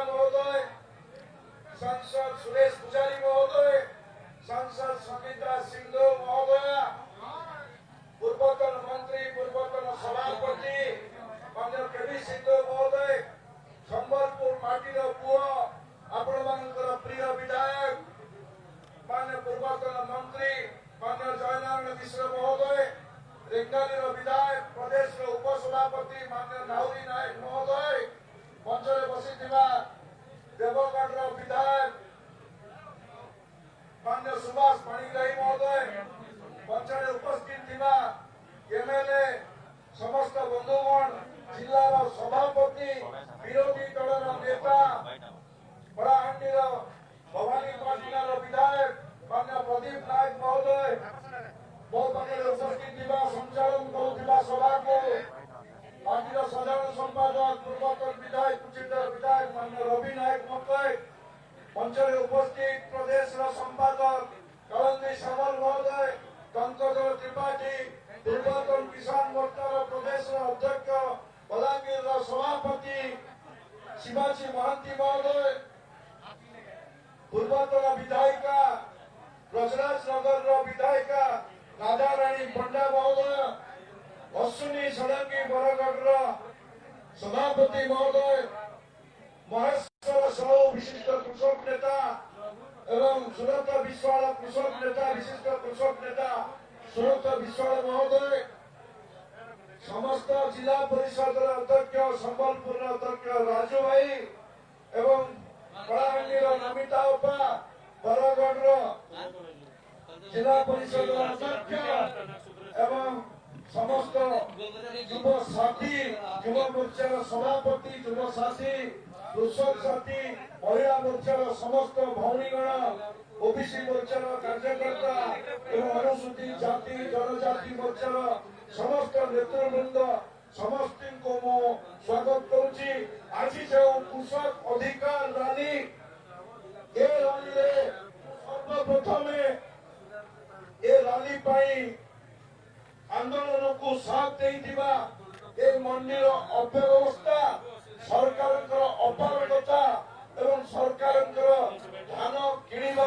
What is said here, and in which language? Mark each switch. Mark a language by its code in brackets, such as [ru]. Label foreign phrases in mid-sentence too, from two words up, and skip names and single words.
[or] ମହୋଦୟ, ସାଂସଦ ସୁରେଶ ପୂଜାରୀ ମହୋଦୟ, ସାଂସଦ ସଙ୍ଗୀତା ସିଂହ ମହୋଦୟା, ପୂର୍ବତନ ମନ୍ତ୍ରୀ, ପୂର୍ବତନ ସଭାପତି ମାନ୍ୟ କେଭି ସିଂହ ମହୋଦୟ, ସମ୍ବଲପୁର ମାଟିର ପୁଅ ଆପଣମାନଙ୍କର ପ୍ରିୟ ବିଧାୟକ ମାନ୍ୟ ପୂର୍ବତନ ମନ୍ତ୍ରୀ ମାନ୍ୟ ଜୟନାରାୟଣ ମିଶ୍ର ମହୋଦୟ, ରେଙ୍ଗାଲୀର ବିଧାୟକ ପ୍ରଦେଶ ଉପସଭାପତି ମାନ୍ୟ ନାଉରୀ ନାୟକ ମହୋଦୟ, ମଞ୍ଚରେ ବସିଥିବା ଦେବଗଡ଼ ବିଧାୟକ ମାନ୍ୟ ସୁଭାଷ ପାଣିଗ୍ରାହୀ ମହୋଦୟ, ମଞ୍ଚରେ ଉପସ୍ଥିତ ଥିବା ଏମଏଲଏ ସମସ୍ତ ବନ୍ଧୁଗଣ, ଜିଲ୍ଲାର ସଭାପତି, ବିରୋଧୀ ଦଳର ନେତା, ବଡ଼ାହାଣ୍ଡିର ଭବାନୀ ପାଟଣାର ବିଧାୟକ ମାନ୍ୟ ପ୍ରଦୀପ ନାୟକ ମହୋଦୟ, ମୋ ପାଖେ ଉପସ୍ଥିତ ଥିବା ସଞ୍ଚାଳନ କରୁଥିବା ସଭା କୁ ପାର୍ଟିର ସାଧାରଣ ସମ୍ପାଦକ ପୂର୍ବତନ ବିଧାୟକ କୁଚିଣ୍ଡର ବିଧାୟକ ମାନ୍ୟ ରବି ନାୟକ ମହୋଦୟ, ମଞ୍ଚରେ ଉପସ୍ଥିତ ପ୍ରଦେଶ ସମ୍ପାଦକ କଳନ୍ଦୀ ସାମଲ ମହୋଦୟ, କଙ୍କଦର ତ୍ରିପାଠୀ, ପୂର୍ବତନ କିଷାନ ମୋର୍ଚ୍ଚାର ପ୍ରଦେଶ ଅଧ୍ୟକ୍ଷ ବଲାଙ୍ଗୀର ସଭାପତି ଶିବାଜୀ ମହାନ୍ତି ମହୋଦୟ, ପୂର୍ବତନ ବିଧାୟିକା ବ୍ରଜରାଜ ନଗର ବିଧାୟିକା ରାଧା ରାଣୀ ପଣ୍ଡା ମହୋଦୟ, ଅଶ୍ୱିନୀ ଷଡ଼ଙ୍ଗୀ ବରଗଡ଼ ସଭାପତି ମହୋଦୟ, ମହେଶ୍ୱର ସାହୁ ବିଶିଷ୍ଟ କୃଷକ ନେତା ଏବଂ ସୁରତ ବିଶ୍ୱାଳ କୃଷକ ନେତା, ବିଶିଷ୍ଟ କୃଷକ ନେତା ସୁରତ ବିଶ୍ୱାଳ ମହୋଦୟ, ସମସ୍ତ ଜିଲ୍ଲା ପରିଷଦ ଅଧ୍ୟକ୍ଷ ସମ୍ବଲପୁର ଅଧ୍ୟକ୍ଷ ରାଜୁ ଭାଇ ଏବଂ କଳାହାଣ୍ଡିର ନମିତା ଉପା, ବରଗଡ଼ ଜିଲ୍ଲା ପରିଷଦ ଅଧ୍ୟକ୍ଷ ଏବଂ ସମସ୍ତ ଯୁବ ସାଥୀ, ଯୁବ ମୋର୍ଚ୍ଚାର ସଭାପତି, ଯୁବ ସାଥୀ, କୃଷକ ସାଥୀ, ମହିଳା ମୋର୍ଚ୍ଚାର ସମସ୍ତ ଭଉଣୀଗଣ, ଓବିସି ମୋର୍ଚ୍ଚାର କାର୍ଯ୍ୟକର୍ତ୍ତା ଏବଂ ଅନୁସୂଚିତ ଜାତି ଜନଜାତି ମୋର୍ଚ୍ଚାର ସମସ୍ତ ନେତୃବୃନ୍ଦ ସମସ୍ତ କୁ ମୁଁ ସ୍ୱାଗତ କରୁଛି। ଆଜି ଯୋ କୃଷକ ଅଧିକାର ରାଲି ଏ ରାଲି ସର୍ବପ୍ରଥମ ଏ ରାଲି ଆନ୍ଦୋଳନ କୁ ସାଥ ଦେଇଥିବା ଏ ମଣ୍ଡିର ଅବ୍ୟବସ୍ଥା ସରକାର ଅପାରଗତା ଏବଂ ସରକାର ଧାନ କିଣିବା